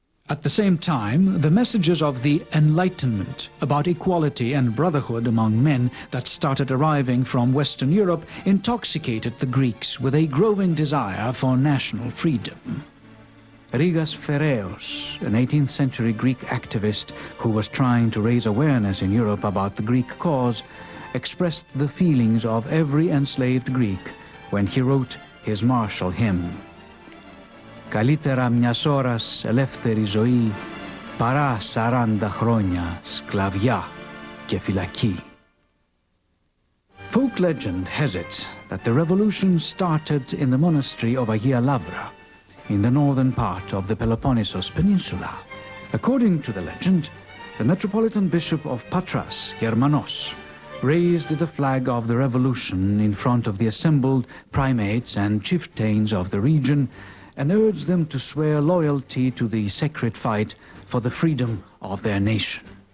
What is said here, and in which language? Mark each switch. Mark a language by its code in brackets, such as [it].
[en] At the same time, the messages of the Enlightenment about equality and brotherhood among men that started arriving from Western Europe intoxicated the Greeks with a growing desire for national freedom. Rigas Ferreos, an 18th century Greek activist who was trying to raise awareness in Europe about the Greek cause, expressed the feelings of every enslaved Greek when he wrote his martial hymn. [el] Καλύτερα μιας ώρας ελεύθερη ζωή παρά 40 χρόνια σκλαβιά και φυλακή. [en] Folk legend has it that the revolution started in the monastery of Agia Lavra, in the northern part of the Peloponnesos Peninsula. According to the legend, the Metropolitan Bishop of Patras, Germanos, raised the flag of the revolution in front of the assembled primates and chieftains of the region and urged them to swear loyalty to the sacred fight for the freedom of their nation.